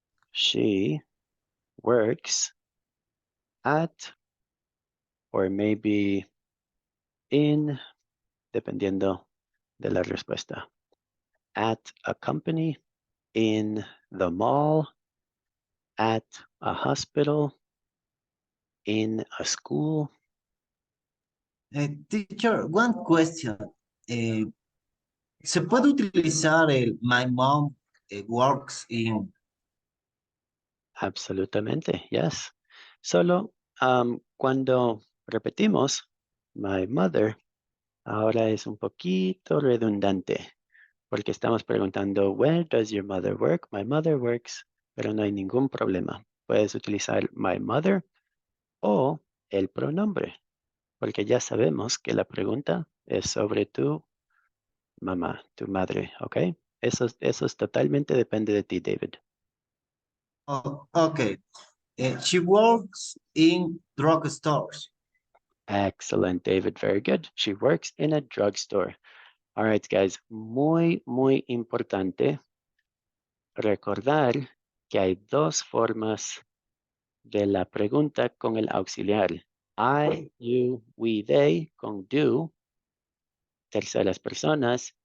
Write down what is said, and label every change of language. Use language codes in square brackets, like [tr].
[en] She works at, or maybe in, [es] dependiendo de la respuesta. [en] At a company, in the mall, at a hospital, in a school. Teacher, one question. [es] ¿Se puede utilizar el [en] my mom works in? [es] Absolutamente, yes. Solo Cuando repetimos my mother, ahora es un poquito redundante porque estamos preguntando [en] where does your mother work? My mother works, [es] pero no hay ningún problema. Puedes utilizar my mother o el pronombre, porque ya sabemos que la pregunta es sobre tu mamá, tu madre, ¿ok? Eso es totalmente depende de ti, David. [en] Oh, okay. She works in drugstores. Excellent, David. Very good. She works in a drugstore. All right, guys. [es] Muy, muy importante recordar que hay dos formas de la pregunta con el auxiliar. [en] I, you, we, they con do. [es] Terceras personas.